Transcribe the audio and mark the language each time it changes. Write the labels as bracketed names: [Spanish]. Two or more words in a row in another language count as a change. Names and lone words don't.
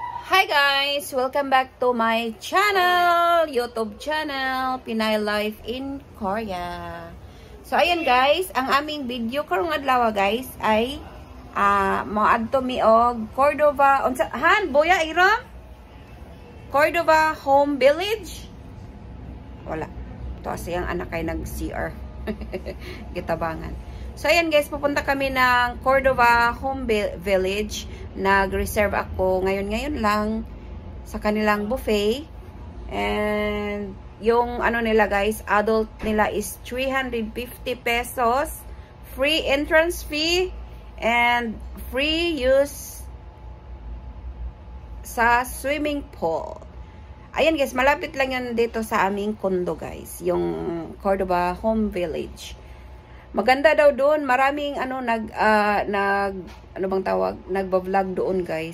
[English] Hi guys! Welcome back to my channel, YouTube channel, Pinay Life in Korea. [Cebuano] So ayan guys, ang aming video karong adlaw guys ay moadto mi og Cordova, Boya Iram? Cordova Home Village. Wala. [Filipino] To kasi ang anak ay nag-CR. [Cebuano] Gitabangan. [Filipino] So ayan guys, pupunta kami ng Cordova Home Village. Nag-reserve ako ngayon lang sa kanilang buffet. And yung ano nila guys, adult nila is 350 pesos. [English] Free entrance fee and free use sa swimming pool. [Filipino] Ayan guys, malapit lang yan dito sa aming condo guys, yung Cordova Home Village. Maganda daw doon, maraming nagba-vlog doon guys.